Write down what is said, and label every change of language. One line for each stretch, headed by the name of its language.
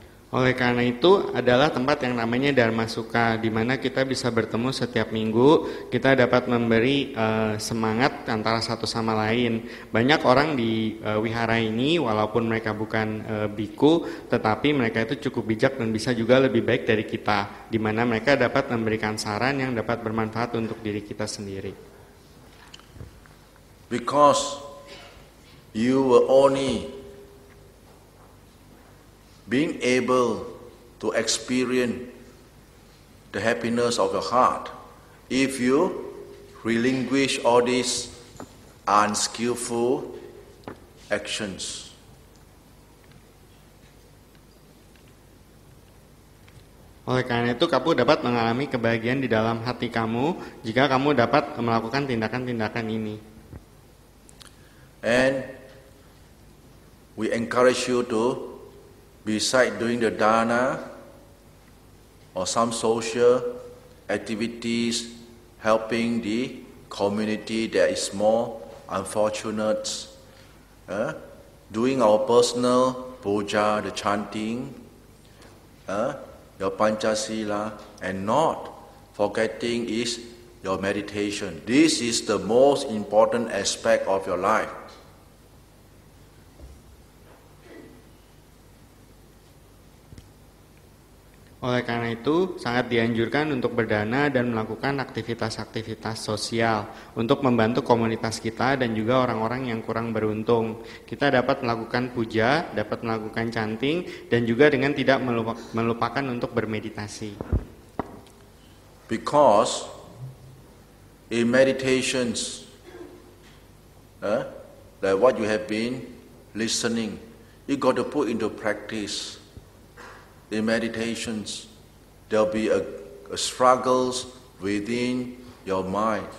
Indonesian: Oleh karena itu adalah tempat yang namanya Dhammasuka, di mana kita bisa bertemu setiap minggu, kita dapat memberi semangat antara satu sama lain. Banyak orang di wihara ini, walaupun mereka bukan biku, tetapi mereka itu cukup bijak dan bisa juga lebih baik dari kita, di mana mereka dapat memberikan saran yang dapat bermanfaat untuk diri kita sendiri.
English: Because you will only being able to experience the happiness of your heart if you relinquish all these unskillful actions.
Indonesian: Oleh karena itu, kamu dapat mengalami kebahagiaan di dalam hati kamu jika kamu dapat melakukan tindakan-tindakan ini.
English: And we encourage you to, besides doing the dana or some social activities helping the community that is more unfortunate, doing our personal puja, the chanting, your Pancasila, and not forgetting is your meditation. This is the most important aspect of your life.
Indonesian: Oleh karena itu, sangat dianjurkan untuk berdana dan melakukan aktivitas-aktivitas sosial untuk membantu komunitas kita dan juga orang-orang yang kurang beruntung. Kita dapat melakukan puja, dapat melakukan chanting, dan juga dengan tidak melupakan untuk bermeditasi.
English: Because in meditations, like what you have been listening, you got to put into practice. In meditations, there'll be a struggles within your mind.